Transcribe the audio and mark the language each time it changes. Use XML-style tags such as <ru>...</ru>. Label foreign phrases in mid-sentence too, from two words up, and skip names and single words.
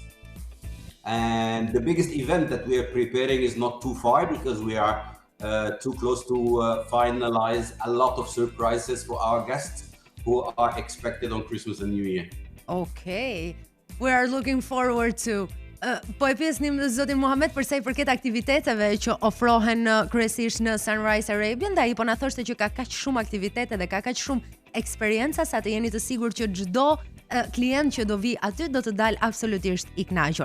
<en>And the biggest event that we are preparing is not too far because we are too close to finalize a lot of surprises for our guests who are expected on Christmas and New Year. Okay, we are looking forward to.</en> <sq>Po e pjesnim zotin Mohamed për sa i përket aktiviteteve që ofrohen kryesisht në Sunrise Arabian, dhe ai po na thoshte që ka kaq shumë aktivitete dhe ka kaq shumë eksperjenca sa të jeni të sigurt që çdo klient që do vi aty do të dalë absolutisht i kënaqur.</sq>